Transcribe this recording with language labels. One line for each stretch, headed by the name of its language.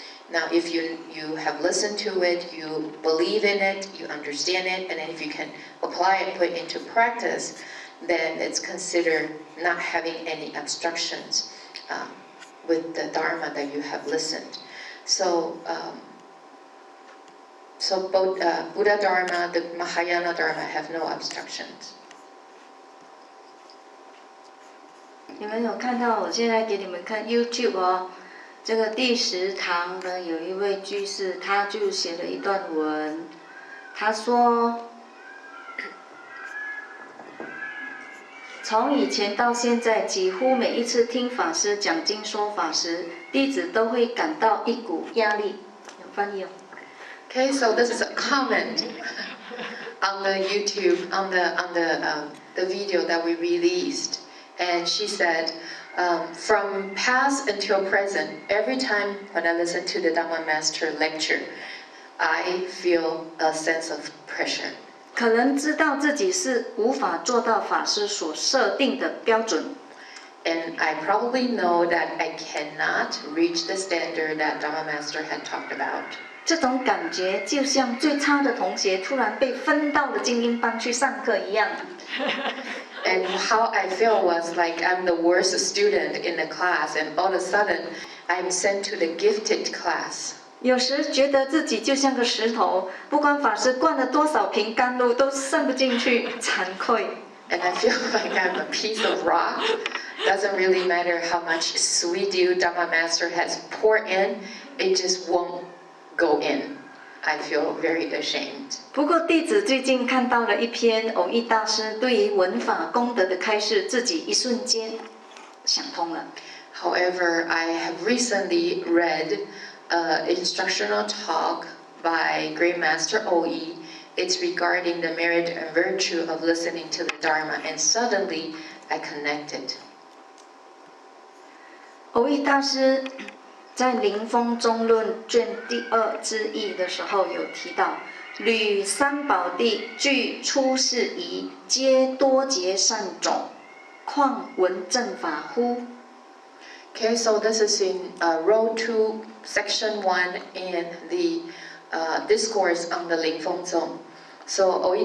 English: Now, if you have listened to it, you believe in it, you understand it, and then if you can apply it, put it into practice, then it's considered not having any obstructions. with the Dharma that you have listened. So both Buddha Dharma, the Mahayana Dharma have no obstructions.
Chinese: 你们有看到？我现在给你们看 YouTube 哦。这个第10堂呢，有一位居士，他就写了一段文，他说，从以前到现在，几乎每一次听法师讲经说法时，弟子都会感到一股压力。有翻译哦。
English: Okay, so this is a comment on the YouTube on the video that we released, and she said, from past until present, every time when I listen to the Dhamma Master lecture, I feel a sense of pressure.
Chinese: 可能知道自己是无法做到法师所设定的标准。
English: And I probably know that I cannot reach the standard that Dhamma Master had talked about.
Chinese: 这种感觉就像最差的同学突然被分到了精英班去上课一样。
English: And how I feel was like I'm the worst student in the class, and all of a sudden I'm sent to the gifted class.
Chinese: 有时觉得自己就像个石头，不管法师灌了多少瓶甘露都渗不进去，惭愧。
English: And I feel like I'm a piece of rock. Doesn't really matter how much sweet dew Dhamma Master has poured in, it just won't go in. I feel very ashamed.
Chinese: 不过弟子最近看到了一篇偶益大师对于文法功德的开示，自己一瞬间想通了。
English: However, I have recently read an instructional talk by Great Master O.E. It's regarding the merit and virtue of listening to the Dharma, and suddenly I connected.
Chinese: 偶益大师在《灵峰中论》卷第2之义的时候有提到，履三宝地具出世仪，皆多结善种，况闻正法乎？
English: Okay, so this is in Row 2, Section 1 in the discourse on the Lingfeng Zong. So O.E.